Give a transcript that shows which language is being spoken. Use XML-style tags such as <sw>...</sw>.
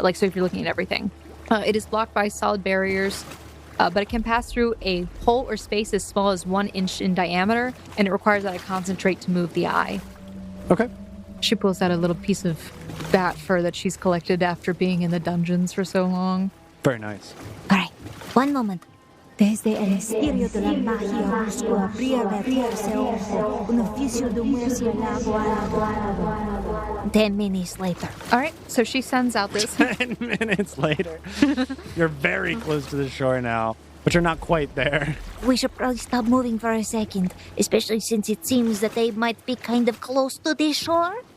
<en>Like, so if you're looking at everything. It is blocked by solid barriers, but it can pass through a hole or space as small as 1 inch in diameter, and it requires that I concentrate to move the eye. Okay. She pulls out a little piece of bat fur that she's collected after being in the dungeons for so long. Very nice. All right. 1 moment.</en> <es>Desde el misterio de la magia busco abrir ese ojo, un oficio de murciélago.</es> <en>10 minutes later. All right, so she sends out this. 10 minutes later. You're very close to the shore now, but you're not quite there. We should probably stop moving for a second, especially since it seems that they might be kind of close to the shore.</en>